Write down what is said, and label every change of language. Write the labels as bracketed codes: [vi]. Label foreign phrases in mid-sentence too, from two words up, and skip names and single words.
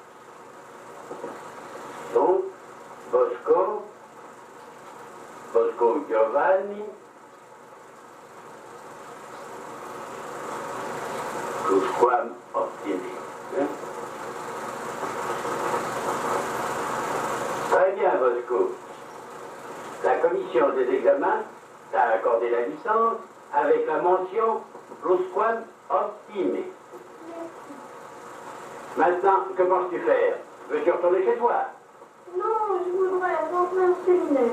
[fr] Donc, Bosco Giovanni, [la] plusquam optimi. [fr] Hein? Très bien, Bosco. La commission des examens t'a accordé la licence avec la mention [la] plusquam optimi. [fr] Maintenant, que penses-tu faire? Veux-tu retourner chez toi? Non, je voudrais rentrer au séminaire.